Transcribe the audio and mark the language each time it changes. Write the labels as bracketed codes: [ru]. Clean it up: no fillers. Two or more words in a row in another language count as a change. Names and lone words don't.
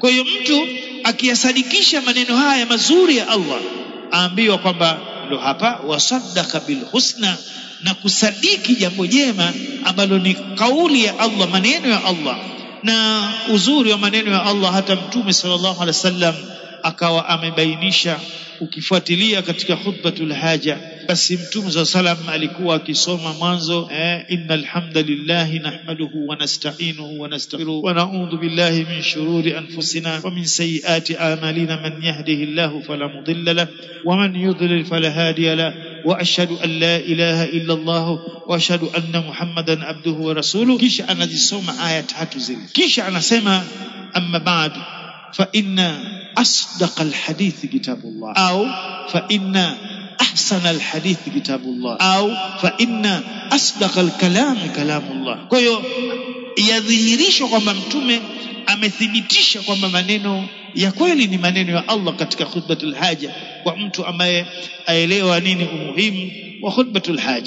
[sw] Kwa hiyo mtu akiyasadikisha maneno haya mazuri ya Allah, aambiwa kwamba ndo hapa [ar] وصدق بالحسنى, [sw] na kusadiki jambo jema ambalo ni kauli ya Allah, maneno ya Allah. Na uzuri wa maneno ya Allah hata Mtume [ar] صلى الله عليه وسلم [sw] akawa amebainisha. Ukifuatilia katika [ar] خطبة الحاجة, [sw] basi Mtume [ar] صلى الله عليه وسلم [sw] alikuwa akisoma mwanzo [ar] إن الحمد لله نحمده ونستعينه ونستغفره ونعوذ بالله من شرور أنفسنا ومن سيئات أعمالنا من يهده الله فلا مضل له ومن يضلل فلا هادي له وأشهد أن لا إله إلا الله وأشهد أن محمدا عبده ورسوله. [sw] Kisha anazisoma aya tatu zile, kisha anasema [ar] أما بعد فإن أصدق الحديث كتاب الله أو فإن أحسن الحديث كتاب الله أو فإن أصدق الكلام كلام الله. [sw] Kwa hiyo yadhihirishwa kwamba Mtume amethibitisha kwamba maneno ya kweli ni maneno ya Allah katika [ar] خطبة الحاجة, [sw] kwa mtu ambaye aelewa nini umuhimu wa [ar] خطبة الحاجة.